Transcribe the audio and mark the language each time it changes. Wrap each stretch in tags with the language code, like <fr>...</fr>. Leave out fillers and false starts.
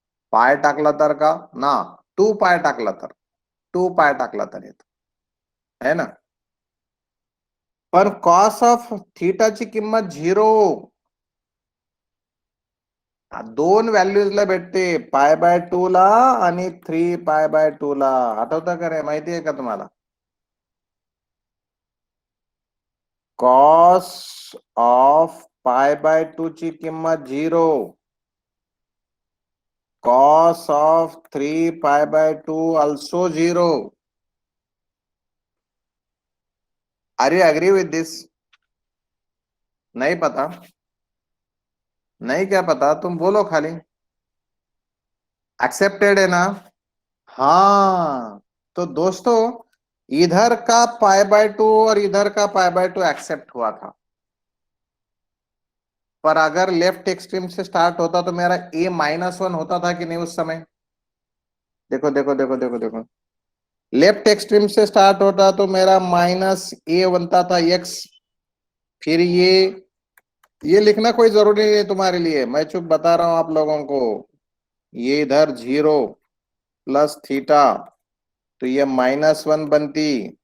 <mr>पाय टाकला तर का ना, 2 पाय टाकला तर, 2 पाय टाकला तर येत, है ना? पण कॉस ऑफ थीटाची किंमत 0 दोन व्हॅल्यूजला भेटते, π/2 ला आणि 3π/2 ला. आठवतं का रे? माहितीये का तुम्हाला? कॉस ऑफ π/2 ची किंमत 0, cos of 3π/2 also 0.</mr> <en>Are you agree with this?</en> <hi>नहीं पता? नहीं क्या पता? तुम बोलो खाली. एक्सेप्टेड है ना? हाँ तो दोस्तों, इधर का π/2 और इधर का π/2 एक्सेप्ट हुआ था, पर अगर लेफ्ट एक्सट्रीम से स्टार्ट होता तो मेरा a-1 होता था कि नहीं उस समय? देखो देखो देखो देखो देखो, लेफ्ट एक्सट्रीम से स्टार्ट होता तो मेरा -a बनता था x. फिर ये लिखना कोई जरूरी नहीं है तुम्हारे लिए, मैं चुप बता रहा हूं आप लोगों को. ये इधर 0 प्लस थीटा, तो ये -1 बनती.</hi>